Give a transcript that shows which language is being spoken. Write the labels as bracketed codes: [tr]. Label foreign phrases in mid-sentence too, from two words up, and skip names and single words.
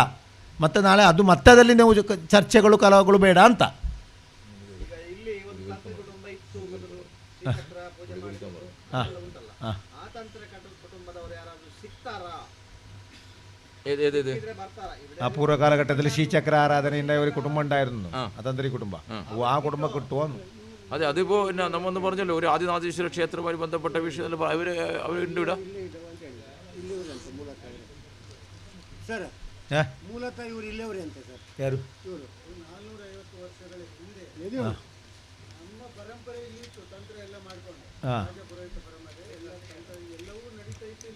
[kn] ಮತ್ತು ನಾಳೆ ಅದು ಮತ್ತದಲ್ಲಿ ನೀವು ಚರ್ಚೆಗಳು ಕಲಹಗಳು ಬೇಡ ಅಂತ. ಆ ಪೂರ್ವ ಕಾಲಘಟ್ಟದಲ್ಲಿ ಶ್ರೀಚಕ್ರ ಆರಾಧನೆಯಿಂದ ಇವರಿಗೆ ಕುಟುಂಬ [ml] ഉണ്ടായിരുന്നു, അതന്ത്രി കുടുംബ. ആ കുടുംബം കിട്ടുമോ? അതെ, അതിപ്പോൾ പിന്നെ നമ്മൊന്ന് പറഞ്ഞല്ലോ, ഒരു ആദിനാഥേശ്വര ക്ഷേത്രവുമായി ബന്ധപ്പെട്ട വിഷയത്തിൽ അവരുണ്ട് ഇവിടെ. [kn] ಸರ್ ಮೂಲತಃ ಇವರು ಇಲ್ಲೇವ್ರಿ ಅಂತ ಸರ್. ಯಾರು? ಇವರು 450 ವರ್ಷಗಳ ಹಿಂದೆ ನಮ್ಮ ಪರಂಪರೆಯಲ್ಲಿ ಇತ್ತು, ತಂತ್ರ ಎಲ್ಲ ಮಾಡ್ಕೊಂಡು ರಾಜಪುರೋಹಿತ ಪರಂಪರೆ ಎಲ್ಲ ತಂತ್ರ ಎಲ್ಲವೂ ನಡೀತಾ ಇತ್ತು ಇಲ್ಲಿ.